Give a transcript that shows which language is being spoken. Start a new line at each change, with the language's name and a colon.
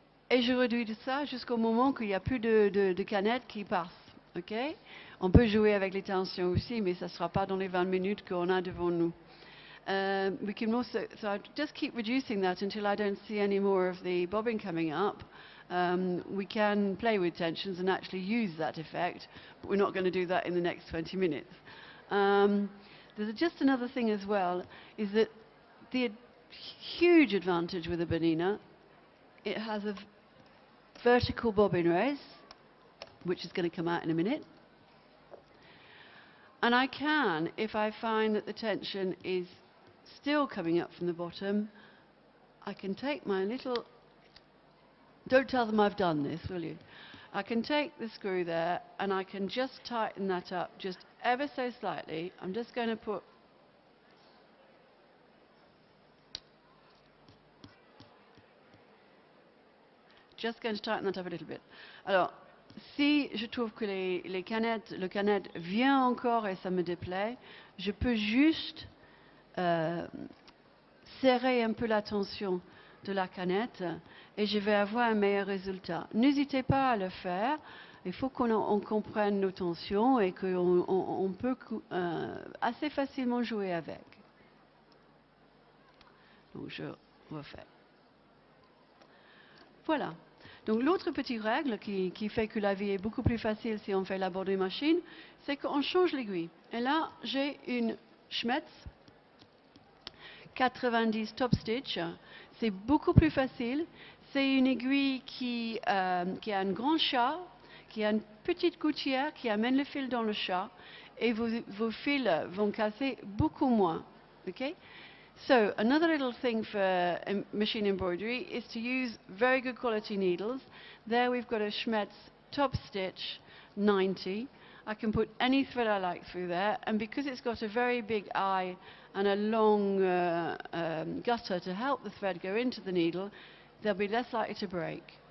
French: Et je réduis ça jusqu'au moment qu'il n'y a plus de canettes qui passent. Okay? On peut jouer avec les tensions aussi, mais ça ne sera pas dans les 20 minutes qu'on a devant nous.
English: We can also, so I just keep reducing that until I don't see any more of the bobbin coming up. We can play with tensions and actually use that effect, but we're not going to do that in the next 20 minutes. There's just another thing as well, is that the huge advantage with a BERNINA, it has a vertical bobbin race, which is going to come out in a minute. And I can, if I find that the tension is still coming up from the bottom, I can take my little, don't tell them I've done this, will you? I can take the screw there and I can just tighten that up just ever so slightly. I'm just going to put tighten that up a little bit.
French: Alors, si je trouve que le canette vient encore et ça me déplaît, je peux juste serrer un peu la tension de la canette et je vais avoir un meilleur résultat. N'hésitez pas à le faire. Il faut qu'on comprenne nos tensions et qu'on peut assez facilement jouer avec. Donc je refais. Voilà. Donc l'autre petite règle qui fait que la vie est beaucoup plus facile si on fait la broderie machine, c'est qu'on change l'aiguille. Et là, j'ai une Schmetz 90 top stitch. C'est beaucoup plus facile. C'est une aiguille qui a un grand chat, qui a une petite gouttière qui amène le fil dans le chat. Et vos fils vont casser beaucoup moins.
English: Okay? So, another little thing for machine embroidery is to use very good quality needles. There we've got a Schmetz top stitch 90. I can put any thread I like through there, and because it's got a very big eye and a long gutter to help the thread go into the needle, they'll be less likely to break.